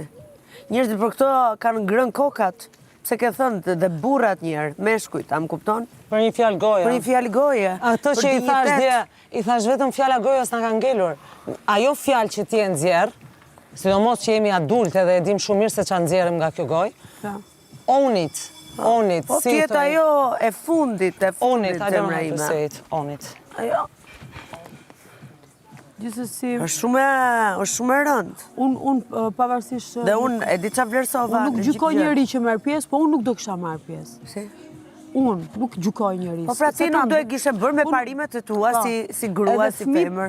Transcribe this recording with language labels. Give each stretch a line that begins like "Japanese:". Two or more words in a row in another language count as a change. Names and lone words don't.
Albanian: Njerëzit për këtë kanë ngrënë kokat, pse ke thënë dhe burrat njerë, meshkujt, a më kupton? Për një fjalë goje. Për një fjalë goje. Ato që i thash vetëm fjala gojës na ka ngelur. Ajo fjalë që ti e nxjerr, sidomos që jemi adultë dhe e dim shumë mirë se ç'a nxjerrim nga kjo gojë.
English: Own it. Own it.
Albanian: Po tjetë ajo e fundit, zemra ime.
English: Own it.
Albanian: Ajo. Gjithsesi, është shumë e rëndë. Unë pavarësisht... Dhe unë e di qa vlerësova. Unë nuk gjykoj njëri që merr pjesë, po unë nuk do kisha marrë pjesë. Si? Unë nuk gjykoj njëri. Po pra ti nuk do e kishe bërë me parimet e tua si grua, si femër.